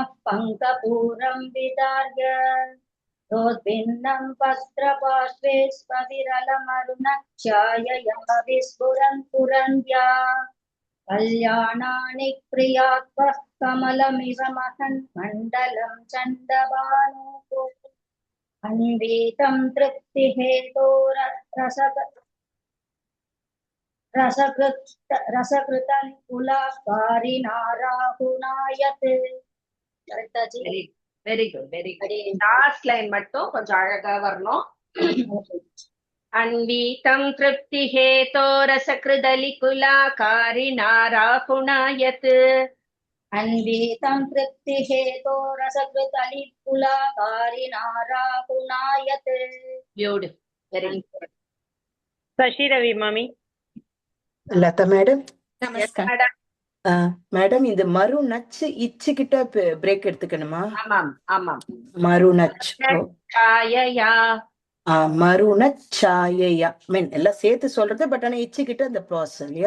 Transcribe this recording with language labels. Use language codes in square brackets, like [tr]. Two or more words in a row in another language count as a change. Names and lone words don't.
[sa] पङ्कपूरं विदार्य प्रोद्भिन्नं पत्रपार्श्वे स्वविरलमरुणच्छायया विस्फुरन्त्या कल्याणानि क्रियात्मः कमलमिव महन् मण्डलं चण्डभानोः अन्वीतं रसकृतलिकुला कारिणाराहुणायते [en] very good last line [ta] மட்டும் கொஞ்சம் அழகா வரணும் [sa] अन्वीतं तृप्तिहेतोरसकृदलिकुला कारिणा राहुणायत् अन्वीतं तृप्तिहेतोरसकृतलिकुला कारिणाराहुणायत् [en] beautiful very good [ta] Sashi Ravi, Mami. லதா மேடம் நமஸ்காரம். மேடம் இந்த மரு நச்சு இச்சு கிட்ட பிரேக் எடுத்துக்கணுமா? ஆமாம் ஆமாம் [sa] मरु णच् சாயயா मरु णच्छायया [ta] மீன் எல்லாம் சேர்த்து சொல்றது பட் ஆனா இச்சு கிட்ட அந்த ப்ராசஸ் இல்லையா?